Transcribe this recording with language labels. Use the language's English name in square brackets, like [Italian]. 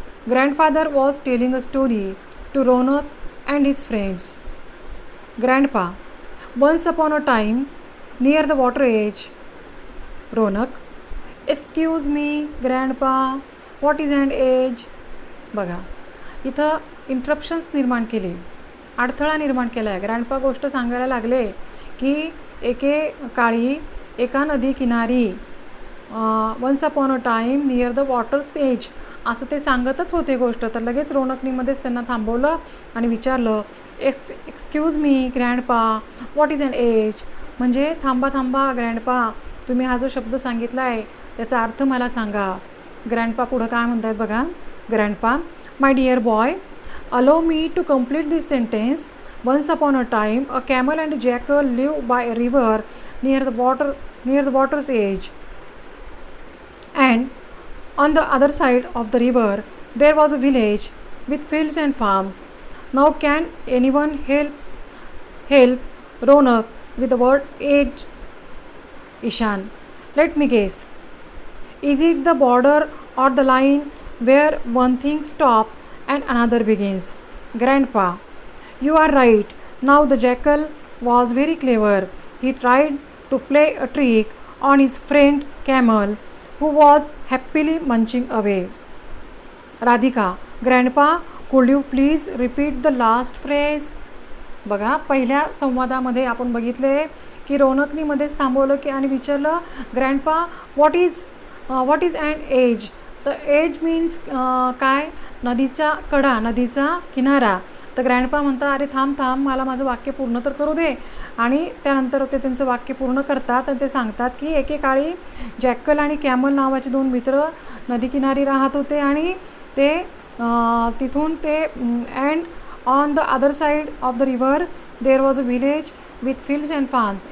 [English] Grandfather was telling a story to Ronak and his friends. Grandpa, once upon a time, near the water edge. Ronak, excuse me, Grandpa, what is an edge? [Marathi] बघा, इथं interruptions निर्माण केले, अडथळा निर्माण केला आहे. Grandpa गोष्ट सांगायला लागले की एके काळी एका नदी किनारी, [English] once upon a time near the water's edge, [Marathi] असं ते सांगतच होते गोष्ट. तर लगेच रौनकनीमध्येच त्यांना थांबवलं आणि विचारलं, [English] Excuse me grandpa, what is an edge? [Marathi] म्हणजे थांबा ग्रँडपा, तुम्ही हा जो शब्द सांगितला आहे त्याचा अर्थ मला सांगा. ग्रँडपा पुढं काय म्हणतात बघा. [English] Grandpa, my dear boy, allow me to complete this sentence. Once upon a time a camel and jackal live by a river near the water's edge, and on the other side of the river there was a village with fields and farms. Now can anyone help Ronak with the word age? Ishan, let me guess. Is it the border or the line where one thing stops and another begins? Grandpa, you are right. Now the jackal was very clever. He tried to play a trick on his friend camel, who was happily munching away. Radhika, Grandpa, could you please repeat the last phrase? [Marathi] बघा, पहिल्या संवादामध्ये आपण बघितले की रौनकनी मध्येच थांबवलं की आणि विचारलं, [English] Grandpa, what is and edge? [Marathi] तर एज मीन्स काय? नदीचा कडा, नदीचा किनारा. तर ग्रँडपा म्हणतात, अरे थांब, मला माझं वाक्य पूर्ण तर करू दे. आणि त्यानंतर ते त्यांचं वाक्य पूर्ण करतात आणि ते सांगतात की एकेकाळी जॅकल आणि कॅमल नावाचे दोन मित्र नदीकिनारी राहत होते आणि ते तिथून ते [English] And on the other side of the river there was a village with fields and farms.